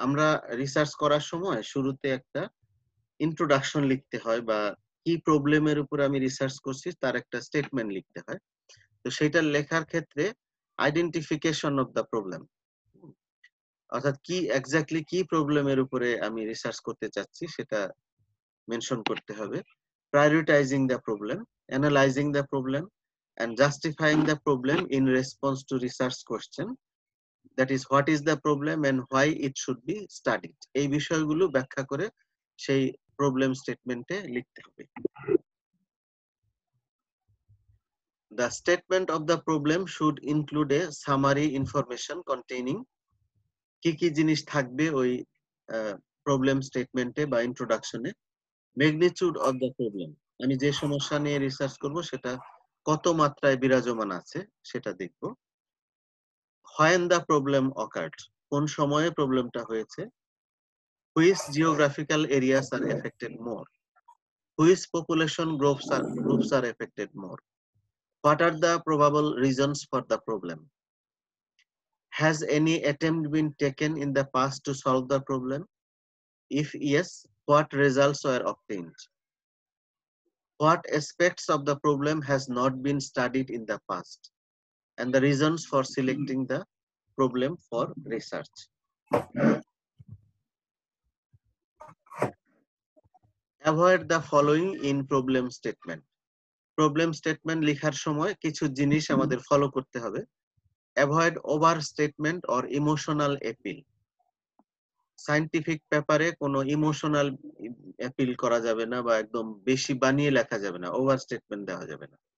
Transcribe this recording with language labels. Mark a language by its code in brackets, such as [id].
[bn] আমরা রিসার্চ করার সময় শুরুতে একটা ইন্ট্রোডাকশন লিখতে হয়, বা কি প্রবলেমের উপর আমি রিসার্চ করছি তার একটা স্টেটমেন্ট লিখতে হয়। তো সেটা লেখার ক্ষেত্রে [en] identification of the problem, [bn] অর্থাৎ কি এক্স্যাক্টলি কি প্রবলেমের উপরে আমি রিসার্চ করতে চাচ্ছি সেটা মেনশন করতে হবে। [en] Prioritizing the problem, analyzing the problem and justifying the problem in response to research question, that is what is the problem and why it should be studied. [bn] এই বিষয়গুলো ব্যাখ্যা করে সেই প্রবলেম স্টেটমেন্টে লিখতে হবে। [en] The statement of the problem should include a summary information containing [bn] কি কি জিনিস থাকবে ওই প্রবলেম স্টেটমেন্টে বা ইন্ট্রোডাকশনে। [en] magnitude of the problem, [bn] আমি যে সমস্যা নিয়ে রিসার্চ করব সেটা কত মাত্রায় বিরাজমান আছে সেটা দেখব। [en] when the problem occurred, [bn] কোন সময়ে প্রবলেমটা হয়েছে, [en] which geographical areas are affected more, which population groups are affected more, what are the probable reasons for the problem, has any attempt been taken in the past to solve the problem, if yes, what results were obtained, what aspects of the problem has not been studied in the past, and the reasons for selecting the problem for research. Avoid the following in problem statement. [bn] Problem statement লেখার সময় কিছু জিনিস আমাদের follow করতে হবে। [en] Avoid overstatement or emotional appeal. [bn] Scientific পেপারে কোনো emotional appeal করা যাবে না বা একদম বেশি বানিয়ে লেখা যাবে না, ওভার স্টেটমেন্ট দেওয়া যাবে না।